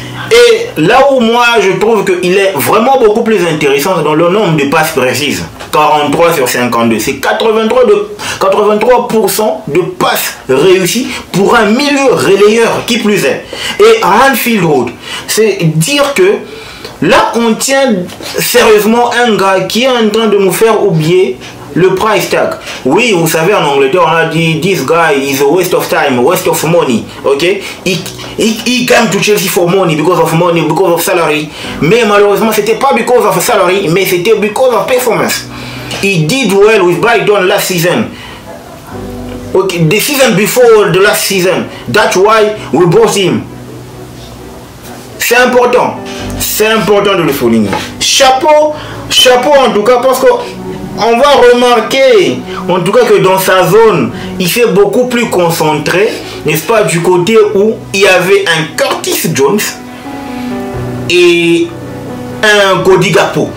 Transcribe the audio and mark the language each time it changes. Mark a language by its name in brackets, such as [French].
[French] Et là où moi je trouve qu'il est vraiment beaucoup plus intéressant dans le nombre de passes précises, 43 sur 52, c'est 83% de passes réussies pour un milieu relayeur qui plus est. Et à Anfield Road, c'est dire que là on tient sérieusement un gars qui est en train de nous faire oublier le price tag. Oui, vous savez, en Angleterre, on a dit [English] this guy is a waste of time, waste of money. Ok, he came to Chelsea for money, because of salary. [French] Mais malheureusement, c'était pas [English] because of salary, [French] mais c'était [English] because of performance. He did well with Brighton last season. Okay, the season before the last season. That's why we bought him. [French] C'est important de le souligner. Chapeau en tout cas, parce que on va remarquer en tout cas que dans sa zone, il s'est beaucoup plus concentré, n'est-ce pas, du côté où il y avait un Curtis Jones et un Cody Gakpo.